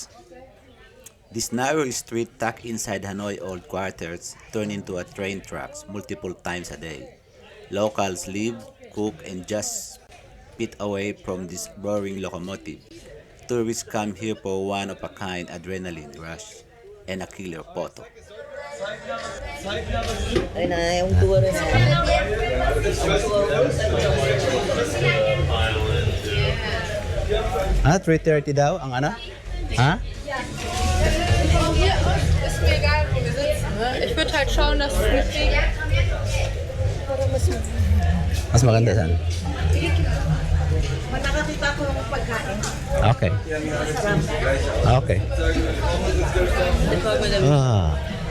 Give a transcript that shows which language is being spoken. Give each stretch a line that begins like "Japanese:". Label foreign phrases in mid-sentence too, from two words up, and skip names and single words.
English: This narrow street tucked inside Hanoi old quarters turned into a train tracks multiple times a day. Locals live, cook, and just spit away from this roaring locomotive. Tourists come here for one-of-a-kind adrenaline rush and a killer photo.
Filipino: Ayun na, yung tour na. Ah, 3:30 daw ang ano? Ha?
German: Ist mir egal, wo wir sitzen. Ne? Ich würde halt schauen, dass es nicht regnet.
Filipino: Mas maganda saan? Nakakita ko ng pagkain.
English: Okay. Okay. Ah.